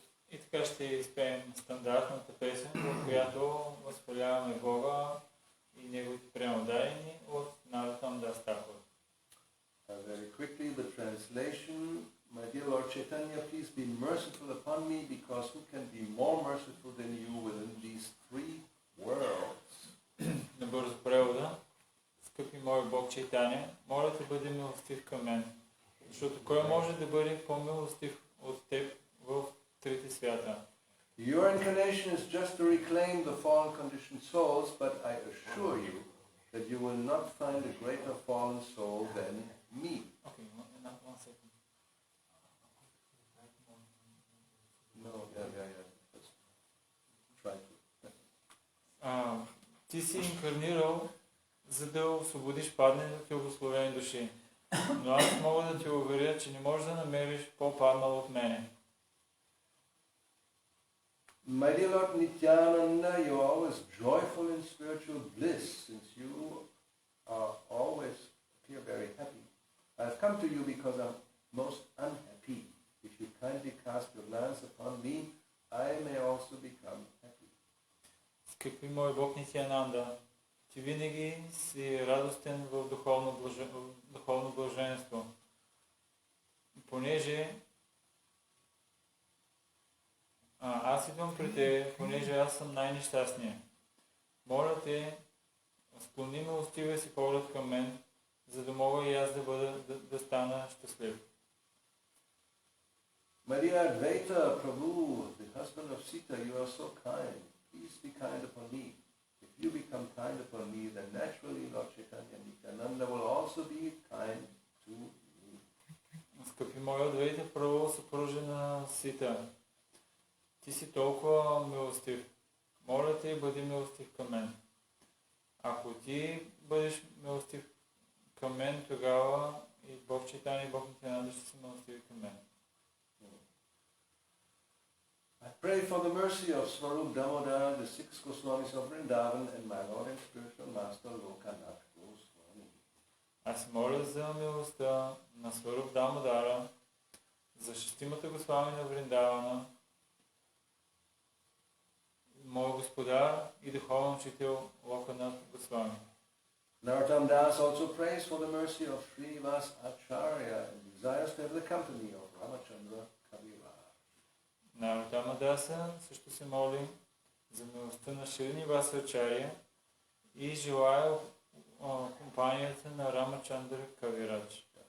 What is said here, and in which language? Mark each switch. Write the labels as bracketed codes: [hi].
[bg] И така ще изпеем стандартната песен, в която възхваляваме Бога и Неговите преамодарени от Наротам Das Thakur. [en] Very quickly, the translation. My dear Lord Chaitanya, please be merciful upon me, because who can be more merciful than you within these 3 worlds? [bg] Набързо превода. Скъпи мой Бог Чайтаня, моля да бъде милостив към мен, защото кой може да бъде по-милостив от теб в трите свята? [en] Your incarnation is just to reclaim the fallen conditioned souls, but I assure you that you will not find a greater fallen soul than me. Okay, one second. No, yeah. Let's try to. [bg] Ти си инкарнирал, за да освободиш падналите благословени души. Но аз мога да ти уверя, че не можеш да намериш по-паднал от мене. [en] My dear Lord Nityananda, you are always joyful in spiritual bliss, since you always appear very happy. I have come to you because I'm most unhappy. If you kindly cast your glance upon me, I may also become happy. [bg] Скъпи мой Бог Нитянанда, ти винаги си радостен в духовно блаженство. Понеже аз идвам при те, понеже аз съм най-нещастният. Моля те, склони милостивия си поглед към мен, за да мога и аз да стана щастлив. [en] Maria Advaita Prabhu, the husband of Sita, you are so kind. Please be kind upon me. If you become kind upon me, then naturally Lord Chaitanya Nityananda will also be kind to me. [bg] Скъпи мой Адвайта Прабху, съпружен на Сита, ти си толкова милостив. Моля те, бъди милостив към мен. Ако ти бъдеш милостив към мен, тогава и Бог Чайтаня и Бог Нитянанда ще са милостиви към мен. [en] I pray for the mercy of Swarup Damodar, the 6 Goswamis of Vrindavan, and my Lord and Spiritual Master Lokanath Goswami. [bg] Аз моля за милостта на Сваруп Дамодара, за 6 Госвами на Вриндавана, мой господар и духовен учител Локанат Госвами. [en] Narottam Das also prays for the mercy of Srinivas Acharya and desires to have the company of Ramachandra Kaviraj. [bg] Наротама Даса също се моли за милостта на Шриниваса Ачаря и желая компанията на Рамачандра Кавирач.